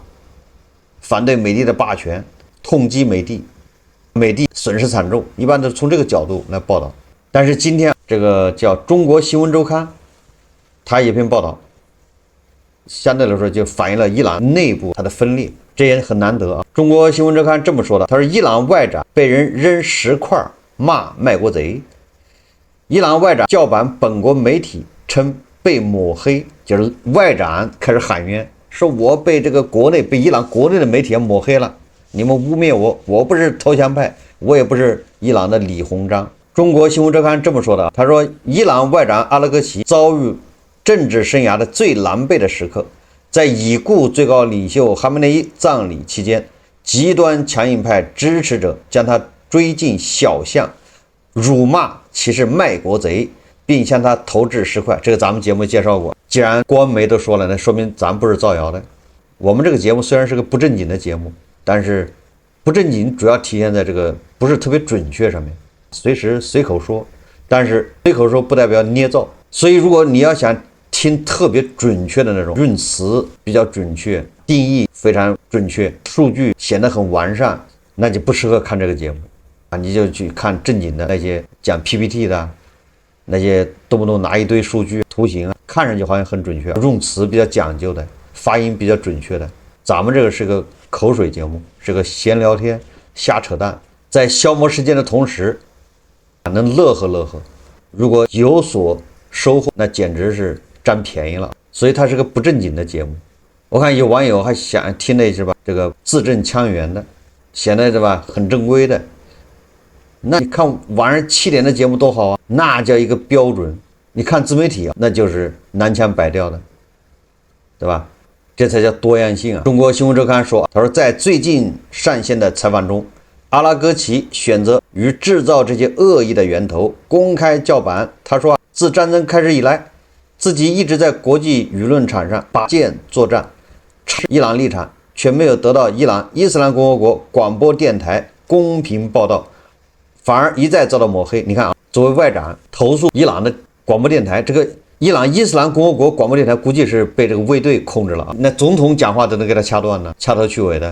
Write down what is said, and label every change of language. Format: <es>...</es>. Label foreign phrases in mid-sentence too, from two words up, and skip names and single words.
<zh>反對美帝的霸權，痛擊美帝，美帝損失慘重，一般都是從這個角度來報道。但是今天這個叫《中國新聞週刊》，它一篇報道，相對来說就反映了伊朗內部它的分裂，這也很難得啊。《中國新聞週刊》這麼說的，他說伊朗外長被人扔石塊，罵賣國賊。伊朗外長叫板本國媒體，稱被抹黑，就是外長開始喊冤，說我被伊朗國內的媒體抹黑了，你們污蔑我，我不是投降派，我也不是伊朗的李鴻章。中国新聞週刊這麼說的，他說伊朗外長阿拉格齐遭遇政治生涯的最狼狽的时刻，在已故最高領袖哈梅内伊葬禮期間，極端強硬派支持者將他追進小巷，辱罵其是賣國賊，並向他投掷石塊。這個咱們節目介紹過。既然官媒都說了，那說明咱不是造謠的。我們這個節目虽然是個不正經的節目，但是不正經主要体现在这个不是特別準確上面，隨時隨口說，但是隨口說不代表捏造。所以如果你要想聽特別準確的那種潤詞比較準確，定義非常準確，數據顯得很完善，那就不適合看這個節目啊！你就去看正經的那些講 PPT 的，那些動不動拿一堆數據圖形啊，看上去好像很準確，用詞比較講究的，發音比較準確的。咱們這個是個口水節目，是個閒聊天，瞎扯淡，在消磨時間的同時能樂呵樂呵，如果有所收穫，那簡直是占便宜了。所以它是個不正經的節目。我看有網友還想聽那是吧，這個字正腔圓的，顯得是吧很正規的。那你看晚上7點的節目多好啊，那叫一個標準。你看自媒體啊，那就是南腔北調的，對吧？這才叫多樣性啊。中國新聞週刊說，他說在最近上線的採訪中，阿拉格齊選擇與製造這些惡意的源頭公開叫板。他說，自戰爭開始以來，自己一直在國際輿論場上拔劍作戰，伊朗立場卻沒有得到伊朗伊斯蘭共和國廣播電台公平報道，反而一再遭到抹黑。你看啊，作為外長投訴伊朗的廣播電台，這個伊朗伊斯蘭共和國廣播電台估計是被這個衛隊控制了啊，那總統講話都能給他掐斷了，掐頭去尾的。</zh>